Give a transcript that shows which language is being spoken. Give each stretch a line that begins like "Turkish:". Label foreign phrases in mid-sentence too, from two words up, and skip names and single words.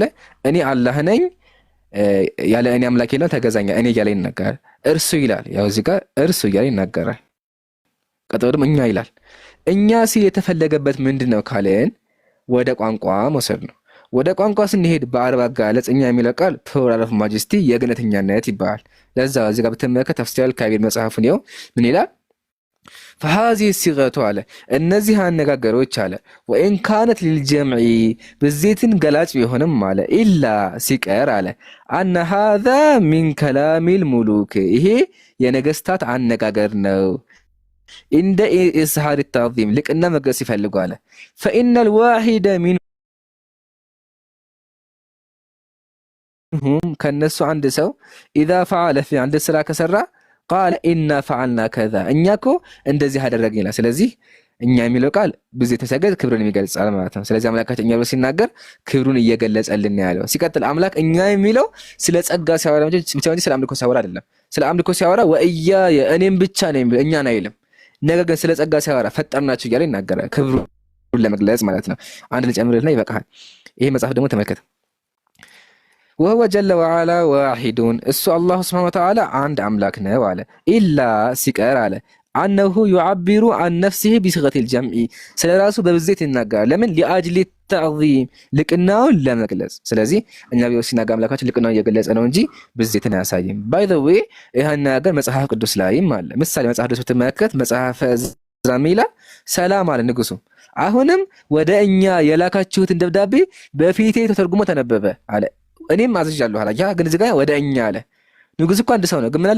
Amharic: እኔ አላህ ነኝ ያለ እኔ አምላክ የለም ተገዛኛ እኔ እያለ ይናገራል። እርሱ ይላል፣ ያው እዚህ ጋር እርሱ እያለ ይናገራል። ቀጥሎ ደግሞ እኛ ይላል። እኛ ሲል የተፈለገበት ምንድነው ካለን ወደ ቋንቋ መውሰድ ነው። ወደ ቋንቋ ስንሄድ በአረብ አገላለጽ እኛ የሚለው ቃል
English: plural of majesty
Amharic: የግነተኛነት ይባላል። ለዛ እዚህ ጋር በተመለከተ ተፍሲር ካቢር መጽሐፉን ነው ምን ይላል?
Arabic: فهذه الصيغه
Amharic: አለ እነዚህ አነጋገሮች አለ
Arabic: وإن كانت للجمع
Amharic: ብዜትን ገላጭ ቢሆንም አለ ኢላ ሲቀር አለ
Arabic: أن هذا من كلام الملوك
Amharic: ይሄ የነገስታት አነጋገር ነው። እንደ
Arabic: إظهار التعظيم
Amharic: ልቅና መግለጽ ይፈልጋል።
Arabic: فإن الواحد
Amharic: منهم ከነሱ አንድ ሰው
Arabic: اذا فعل في عند
Amharic: ስራ ከሰራ
Arabic: قال إنا فعلنا
Amharic: ከዛ እኛ እኮ እንደዚህ አደረግን ይላል። ስለዚህ እኛ የሚለው ቃል ብዙ የተሰገደ ክብሩን የሚገልጻል ማለት ነው። ስለዚህ አምላካችን እኛ ብሎ ሲናገር ክብሩን እየገለጸልን ያለው። ሲቀጥል አምላክ እኛ የሚለው ስለ ጸጋ ሲያወራ ብቻ እንጂ ስለ አምልኮ ሲያወራ አይደለም። ስለ አምልኮ ሲያወራ ወእያ የእኔም ብቻ ነው የሚለው እኛን አይልም። ነገር ግን ስለ ጸጋ ሲያወራ ፈጠርናችሁ እያለ ይናገራል፣ ክብሩን ለመግለጽ ማለት ነው። አንድ ልጨምርልና ይበቃል። ይሄ መጽሐፍ ደግሞ ተመልከተ።
Arabic: وهو جل وعلا واحد
Amharic: እሱ
Arabic: الله سبحانه وتعالى
Amharic: አንድ አምላክ ነው አለ። ኢላ ሲቀር አለ
Arabic: أنه يعبر عن نفسه بصيغة الجمع
Amharic: ስለ ራሱ በብዜት ይናገራል። ለምን
Arabic: لأجل التعظيم
Amharic: ልቅናውን ለመግለጽ። ስለዚህ እኛ ቢሆን ሲናገር አምላካችን ልቅናውን እየገለጸ ነው እንጂ ብዜትን አያሳይም።
English: by the way
Amharic: ይሄን ነገር መጽሐፍ ቅዱስ ላይም አለ። ምሳሌ መጽሐፍ ቅዱስ ብትመለከት መጽሐፈ ዕዝራ ይላል ሰላም አለ ንጉሱ፣ አሁንም ወደ እኛ የላካችሁትን ደብዳቤ በፊቴ ተተርጉሞ ተነበበ አለ። እኔም አዝዣለሁ አለ። ያ ግን እዚህ ጋር ወደ እኛ አለ። ንጉስ እኮ አንድ ሰው ነው፣ ግን ምን አለ?